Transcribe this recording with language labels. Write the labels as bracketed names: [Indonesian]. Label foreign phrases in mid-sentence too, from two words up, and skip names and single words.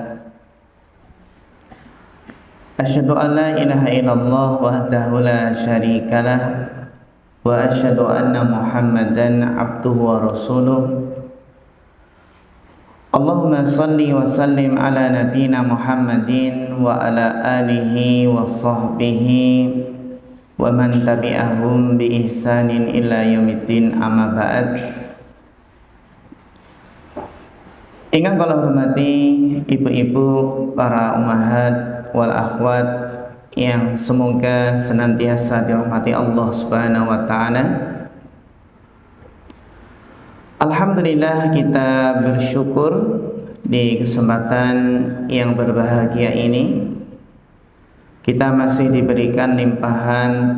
[Arabic] أشهد أن لا إله إلا الله وحده لا شريك له وأشهد أن محمدا عبده ورسوله. اللهم صل وسلم على نبينا محمد وعلى آله وصحبه ومن تبعهم بإحسان إلى يوم الدين، أما بعد. [Javanese] Ingkang kula hormati [Indonesian] ibu-ibu, para [Arabic] الأمهات والأخوات [Indonesian] yang semoga senantiasa dirahmati [Arabic] الله سبحانه وتعالى. [Indonesian] Alhamdulillah, kita bersyukur di kesempatan yang berbahagia ini kita masih diberikan limpahan